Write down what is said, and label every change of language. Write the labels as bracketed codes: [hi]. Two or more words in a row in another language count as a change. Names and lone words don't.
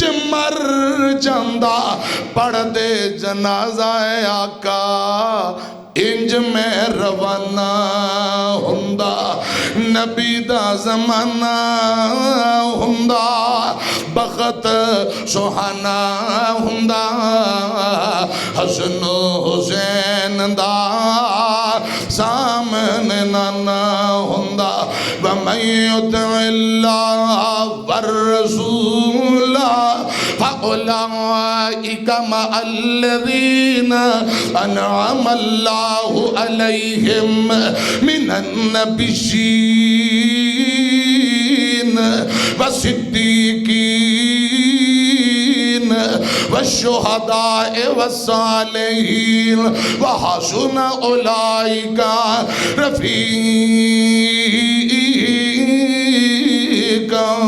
[pa] مر جاندا پڑھ دے جنازہ آقا اینج میں روانہ ہوندا نبی دا زمانہ ہوندا وقت سہانا ہوندا حسنو حسین دا سامنے نانا ہوندا. [ar] ومن يطع الله والرسول فأولئك مع الذين أنعم الله عليهم من النبيين والصديقين والشهداء والصالحين وحسن أولئك رفيقا.